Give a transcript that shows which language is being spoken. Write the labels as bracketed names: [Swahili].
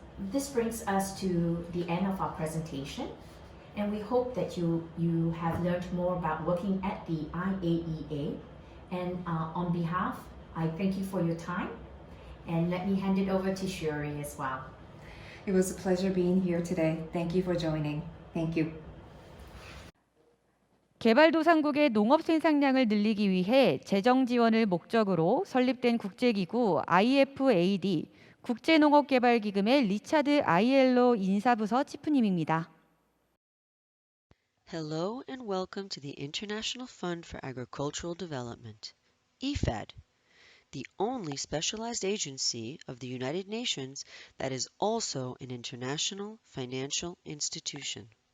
[English] This brings us to the end of our presentation, and we hope that you have learned more about working at the IAEA. And on behalf, I thank you for your time, and let me hand it over to Shuri as well. It was a pleasure being here today. Thank you for joining. Thank you. [Korean] 개발도상국의 농업 생산량을 늘리기 위해 재정 지원을 목적으로 설립된 국제기구 IFAAD 국제농업개발기금의 리차드 아이엘로 인사부서 치프님입니다. [English] Hello and welcome to the International Fund for Agricultural Development, IFAAD, the only specialized agency of the United Nations that is also an international financial institution.